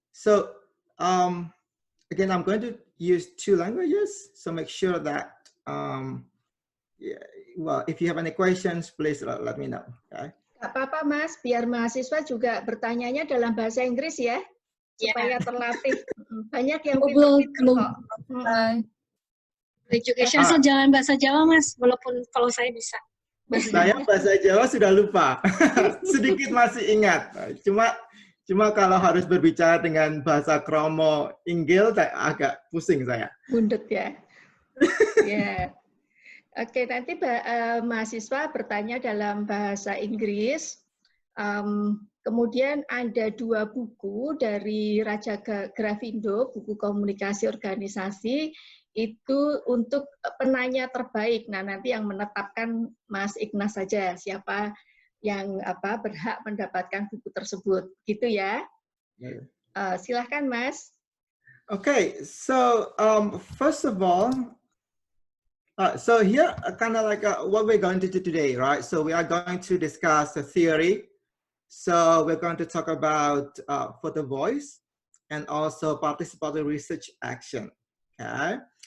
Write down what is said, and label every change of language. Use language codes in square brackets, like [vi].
[en] So, again, I'm going to use 2 languages, so make sure that, if you have any questions, please let me know. Okay? [id] Gak apa-apa, Mas, biar mahasiswa juga bertanyanya dalam bahasa Inggris ya. Supaya terlatih. Banyak yang pintar-pintar kok. Education jangan bahasa Jawa, Mas, walaupun kalau saya bisa. Saya bahasa Jawa sudah lupa. Sedikit masih ingat. Cuma kalau harus berbicara dengan bahasa kromo Inggil agak pusing saya. Bundet ya. Yeah. Oke, nanti mahasiswa bertanya dalam bahasa Inggris. Kemudian ada 2 buku dari Raja Grafindo, buku komunikasi organisasi, itu untuk penanya terbaik. Nah, nanti yang menetapkan Mas Ignas saja, siapa yang berhak mendapatkan buku tersebut. Gitu ya. Silahkan, Mas. [en] Okay, so first of all, so here kind of like what we're going to do today, right? So we are going to discuss the theory. So we're going to talk about Photovoice and also participatory research action, okay?